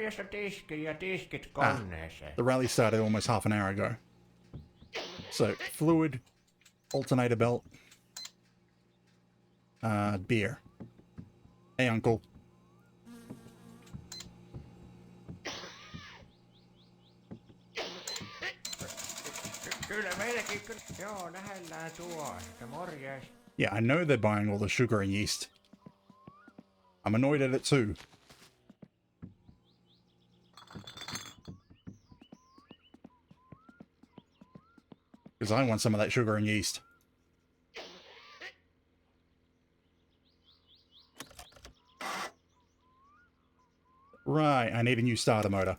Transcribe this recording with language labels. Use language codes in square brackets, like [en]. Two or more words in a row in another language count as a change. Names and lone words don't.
[fi] Morjesta tiski ja tiskit Ah, koneeseen. [en] the rally started almost half an hour ago. So, fluid, alternator belt, beer. Hey, uncle. [fi] Kyllä meilläkin kyllä. Joo, lähellään tuo. Morjes. [en] Yeah, I know they're buying all the sugar and yeast. I'm annoyed at it too. Because I want some of that sugar and yeast. Right, I need a new starter motor.